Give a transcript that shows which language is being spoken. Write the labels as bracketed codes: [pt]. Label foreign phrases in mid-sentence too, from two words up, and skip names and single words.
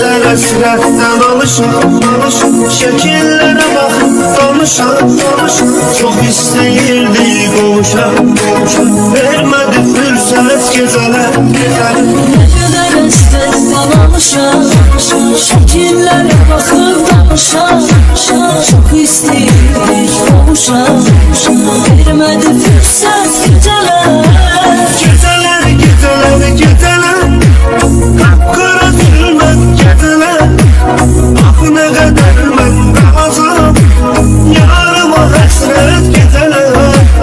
[az] həsrətdən alışım şəkillərə baxıb danışam Çox istəyirdi qovuşam Vermədi fürsət gecələr [tr] Ne kadar [az] həsrətdən alışam şəkillərə baxıb danışam Çox istəyirdi qovuşam Vermədi fürsət gecələr [tr] Geceler Kapkara zulmet geceler Ah ne kadar ben kalacağım Yarıma hasret geceler